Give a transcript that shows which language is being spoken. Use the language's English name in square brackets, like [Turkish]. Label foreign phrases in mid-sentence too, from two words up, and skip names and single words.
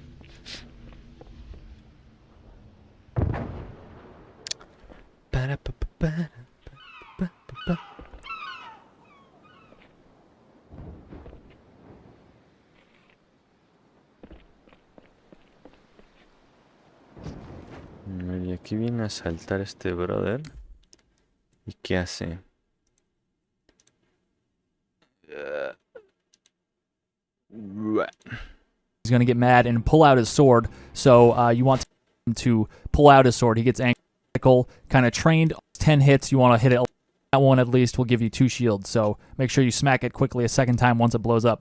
[Spanish] Para, pa, pa, para, pa, pa, pa. Y aquí viene a saltar este brother. ¿Y qué hace? [English] He's going to get mad and pull out his sword. So you want him to pull out his sword. He gets angry. Kind of trained 10 hits. You want to hit it. That one at least will give you 2 shields. So make sure you smack it quickly a second time once it blows up.